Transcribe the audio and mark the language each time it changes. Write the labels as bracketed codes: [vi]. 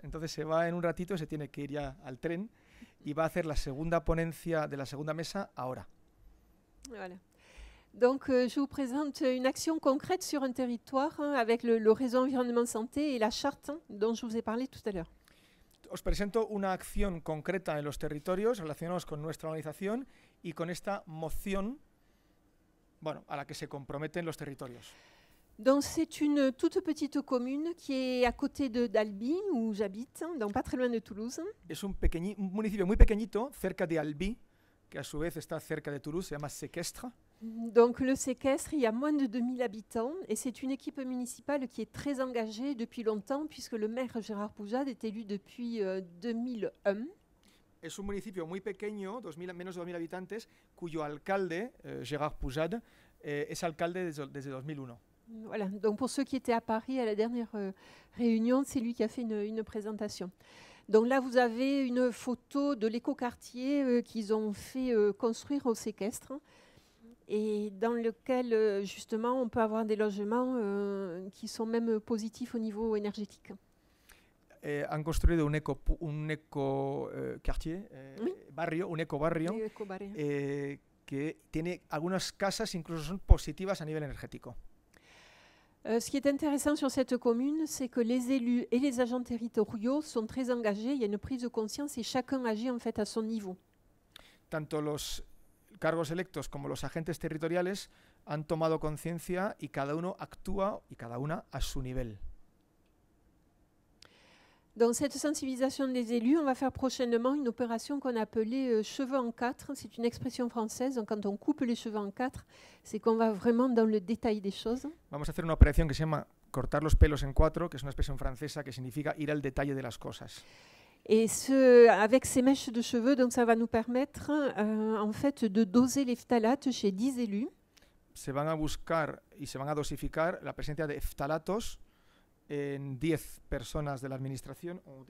[es] Entonces se va en un ratito, se tiene que ir ya al tren y va a hacer la segunda ponencia de la segunda mesa ahora. [fr] Voilà. Donc je vous présente une action concrète sur un territoire avec le réseau environnement santé et la charte dont je vous ai parlé tout à l'heure. [es] Os presento una acción concreta en los territorios relacionados con nuestra organización y con esta moción, bueno, a la que se comprometen los territorios. [fr] Donc c'est une toute petite commune qui est à côté d'Albi, où j'habite, donc pas très loin de Toulouse. [es] Es un municipio muy pequeñito, cerca de Albi, que a su vez está cerca de Toulouse, se llama Séquestre. [fr] Donc le séquestre, il y a moins de 2000 habitants et c'est une équipe municipale qui est très engagée depuis longtemps puisque le maire Gérard Poujade est élu depuis 2001. [es] Es un municipio muy pequeño, menos de 2000 habitantes, cuyo alcalde, Gérard Poujade, es alcalde desde 2001. [fr] Voilà, donc pour ceux qui étaient à Paris à la dernière réunion, c'est lui qui a fait une présentation. Donc là, vous avez une photo de l'écoquartier qu'ils ont fait construire au séquestre et dans lequel, justement, on peut avoir des logements qui sont même positifs au niveau énergétique. [es] Han construido un eco quartier, [fr] Oui. [es] barrio, un ecobarrio, [fr] Les écobarrières. [es] que tiene algunas casas incluso son positivas a nivel energético. [fr] Ce qui est intéressant sur cette commune, c'est que les élus et les agents territoriaux sont très engagés. Il y a une prise de conscience et chacun agit en fait à son niveau. [es] Tanto los cargos electos como los agentes territoriales han tomado conciencia y cada uno actúa y cada una a su nivel. [fr] Dans cette sensibilisation des élus, on va faire prochainement une opération qu'on a appelée cheveux en quatre. C'est une expression française. Donc, quand on coupe les cheveux en quatre, c'est qu'on va vraiment dans le détail des choses. [es] Vamos a hacer una operación que se llama cortar los pelos en cuatro, que es una expresión francesa que significa ir al detalle de las cosas. [fr] Et avec ces mèches de cheveux, donc ça va nous permettre en fait de doser les phtalates chez 10 élus. [es] Se van a buscar y se van a dosificar la presencia de phtalatos en 10 personas de la administración.